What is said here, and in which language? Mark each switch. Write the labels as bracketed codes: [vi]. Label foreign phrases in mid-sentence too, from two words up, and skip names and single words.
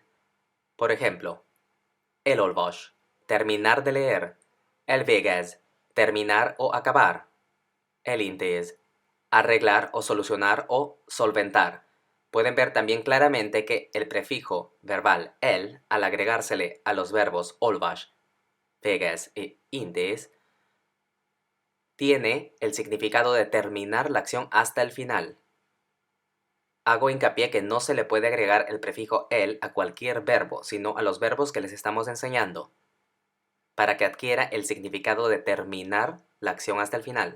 [es] Por ejemplo, elolvas, terminar de leer. Elvégez, terminar o acabar. Elintéz, arreglar o solucionar o solventar. Pueden ver también claramente que el prefijo verbal el, al agregársele a los verbos olvas, végez e intéz, tiene el significado de terminar la acción hasta el final. Hago hincapié que no se le puede agregar el prefijo el a cualquier verbo, sino a los verbos que les estamos enseñando, para que adquiera el significado de terminar la acción hasta el final.